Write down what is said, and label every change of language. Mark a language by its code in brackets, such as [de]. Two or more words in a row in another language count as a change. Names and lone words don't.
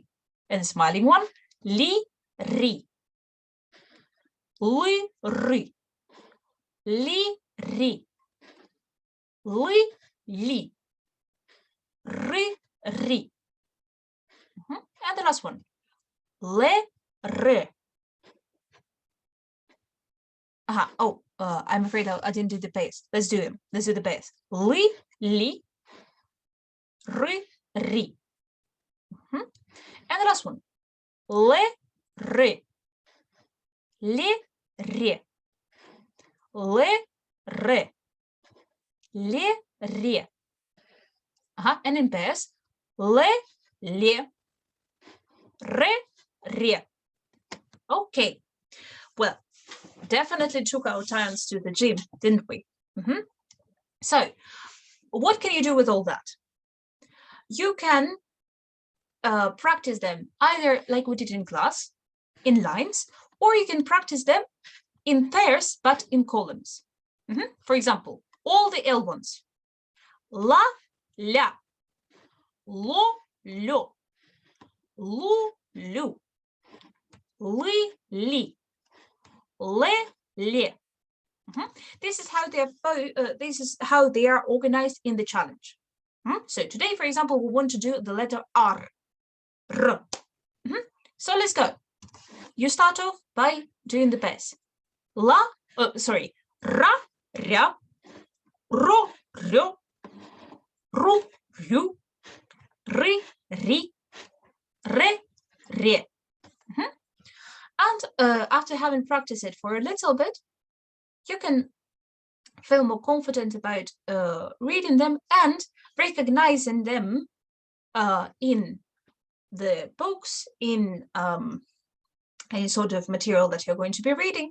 [en] And the smiling one, li, ri. Li, ri. Li, ri. Li, li. Ri, ri. And the last one. Le, re. I'm afraid I didn't do the base. Let's do them. Let's do the base. Li, li. Ri, ri. And the last one. Le, re. Le, re. Le, re. Le, re. And in pairs. Le, le. Re, re. Okay. Well, definitely took our times to the gym, didn't we? So, what can you do with all that? You can practice them either like we did in class, in lines, or you can practice them in pairs, but in columns. For example, all the L ones. La, ля. Lo, lyo. Lu, lu. Li, li. Le, ле. This is how they are organized in the challenge. So today, for example, we want to do the letter R. R. So let's go. You start off by doing the best. Ra, ra, ro, ro, ru, ru, ri, ri, re, re. And after having practiced it for a little bit, you can feel more confident about reading them and recognizing them in the books, in any sort of material that you're going to be reading.